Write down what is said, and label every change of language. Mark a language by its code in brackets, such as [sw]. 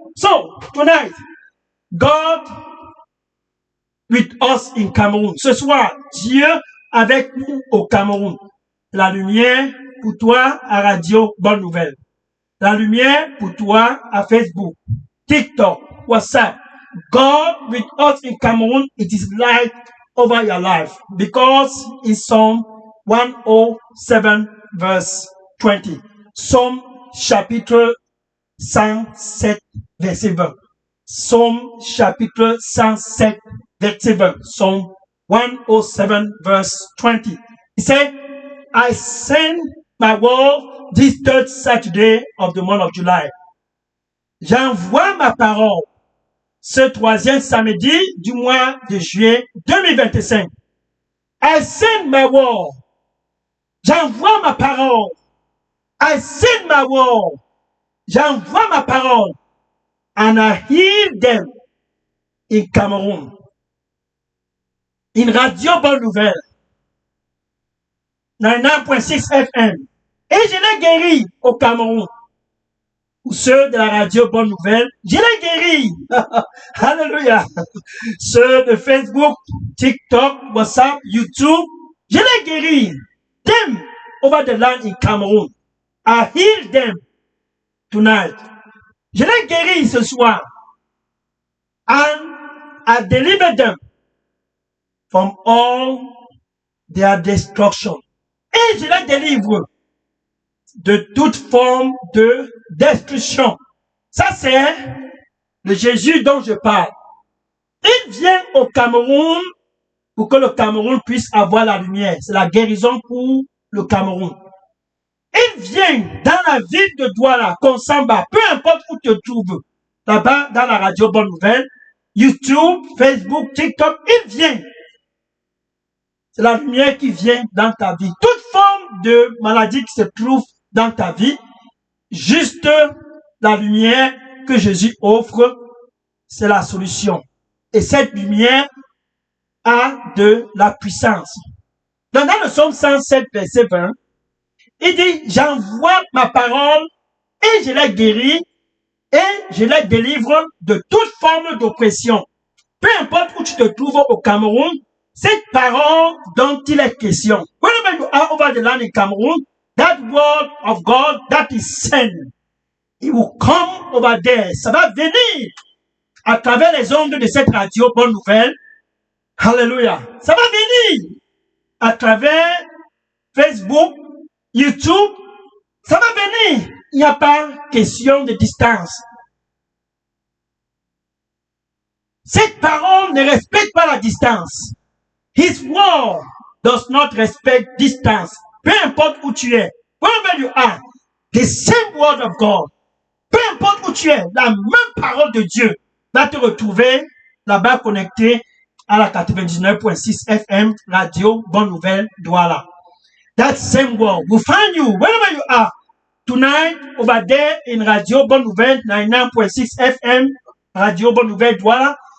[en] So, tonight, God with us in Cameroun. [fr] Ce soir, Dieu avec nous au Cameroun. La lumière pour toi à Radio Bonne Nouvelle. La lumière pour toi à Facebook, TikTok, WhatsApp. [en] God with us in Cameroon, it is light over your life. Because in Psalm 107 verse 20. [fr] Psalm chapitre 107 verset 20. Psalm chapitre 107 verset 20. [en] Psalm 107 verse 20. He said, I send my word this third Saturday of the month of July. [fr] J'envoie ma parole ce troisième samedi du mois de juillet 2025. [en] I send my word. [fr] J'envoie ma parole. [en] I send my word. [fr] J'envoie ma parole. [en] And I heal them in Cameroon. In Radio Bonne Nouvelle. 99.6 FM. [fr] Et je l'ai guéri au Cameroun. Ou ceux de la radio Bonne Nouvelle, je l'ai guéri. Alléluia. Ceux de Facebook, TikTok, WhatsApp, YouTube, je l'ai guéri. [en] Them over the land in Cameroon. I heal them tonight. [fr] Je l'ai guéri ce soir. [en] And I deliver them from all their destruction. [fr] Et je les délivre de toute forme de destruction. Ça, c'est le Jésus dont je parle. Il vient au Cameroun pour que le Cameroun puisse avoir la lumière. C'est la guérison pour le Cameroun. Il vient dans la ville de Douala, Konsamba, peu importe où tu te trouves, là-bas dans la radio Bonne Nouvelle, YouTube, Facebook, TikTok, il vient. C'est la lumière qui vient dans ta vie. Toute forme de maladie qui se trouve dans ta vie, juste la lumière que Jésus offre, c'est la solution. Et cette lumière a de la puissance. Dans le Psaume 107, verset 20, il dit, j'envoie ma parole et je la guéris et je la délivre de toute forme d'oppression. Peu importe où tu te trouves au Cameroun, cette parole dont il est question. [en] Whenever you are over the land in Cameroon, that word of God that is sent, it will come over there. [fr] Ça va venir à travers les ondes de cette radio Bonne Nouvelle. Hallelujah. Ça va venir à travers Facebook, YouTube. Ça va venir. Il n'y a pas question de distance. Cette parole ne respecte pas la distance. [en] His word does not respect distance. [fr] Peu importe où tu es, [en] wherever you are, the same word of God. [fr] Peu importe où tu es, la même parole de Dieu va te retrouver là-bas connecté à la 99.6 FM radio Bonne Nouvelle Douala. [en] That same word will find you wherever you are. Tonight, over there in radio Bonne Nouvelle 99.6 FM radio Bonne Nouvelle Douala.